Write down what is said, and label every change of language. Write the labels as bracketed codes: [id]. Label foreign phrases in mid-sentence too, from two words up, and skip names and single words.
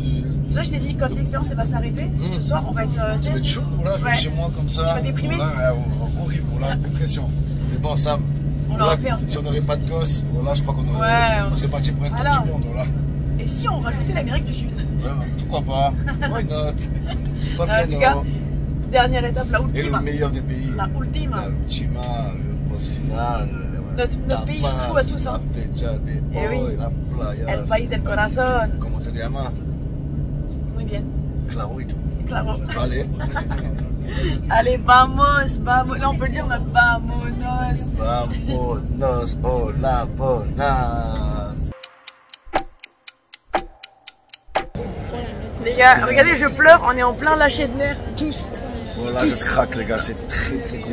[fr] C'est vrai, je t'ai dit, quand l'expérience va s'arrêter, ce soir, on va être. Ça va être chaud, voilà, je vais chez moi comme ça. Tu vas déprimer. Voilà, horrible, voilà, dépression. Mais bon, Sam, On Voilà, l'aurait fait. Hein. si on n'aurait pas de gosses, voilà, je crois qu'on aurait. Ouais, on serait parti pour un tour voilà. du monde, voilà. Et si on rajoutait l'Amérique du Sud? Ouais, pourquoi pas? [en] Why not? [fr] Pas En tout cas, dernière étape, la Et le [es] ultima. [fr] meilleur des pays. [es] La ultima. La ultima, [fr] le boss final. Notre pays joue à tout ça. [es] La fecha de [fr] Eh oui. [es] hoy, la playa. El país del corazón. Comment te llamas? Muy bien. Claro y tout. Claro. [fr] Allez. Allez, [es] vamos, vamos. [fr] Là, on peut le dire notre vamonos. [es] Vamonos, hola, bonas. [fr] Les gars, regardez, je pleure, on est en plein lâcher de nerfs, tous. Voilà, je craque, les gars, c'est très compliqué.